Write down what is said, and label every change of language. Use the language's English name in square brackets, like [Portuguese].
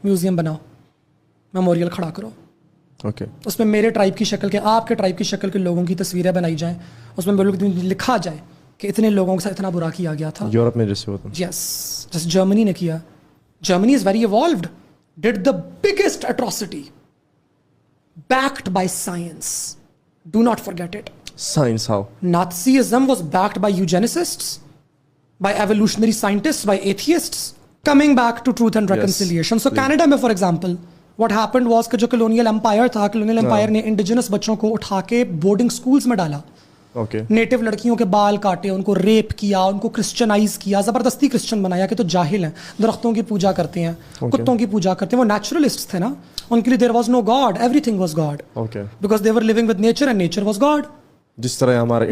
[Urdu] Museum بناؤ, memorial کھڑا کرو, اس میں میرے ٹرائب کی شکل کے, آپ کے ٹرائب کی شکل کے لوگوں کی تصویریں بنائی جائیں, اس میں لکھا جائے کہ اتنے لوگوں کے ساتھ اتنا برا کیا گیا تھا. یورپ میں جیسے ہوتا ہے, یس, جیسے جرمنی نے کیا. [English] Germany is very evolved, did the biggest atrocity backed by science. Do not forget it. Science how? Nazism was backed by eugenicists, by evolutionary scientists, by atheists. Coming back to truth and reconciliation. So Canada میں for example, what happened was [Urdu] کہ جو [English] colonial empire تھا, colonial empire نے indigenous [Urdu] بچوں کو اٹھا کے [English] boarding schools [Urdu] میں ڈالا. نیٹو لڑکیوں کے بال کاٹے, ان کو ریپ کیا, ان کو کرسچنائز کیا, زبردستی کرسچن بنایا کہ تو جاہل ہیں, درختوں کی پوجا کرتے ہیں, کتوں کی پوجا کرتے ہیں. وہ نیچرلسٹ تھے نا, ان کے لیے [English] There was no god, everything was god, because they were living with nature and nature was god. [Urdu] جس طرح ہمارے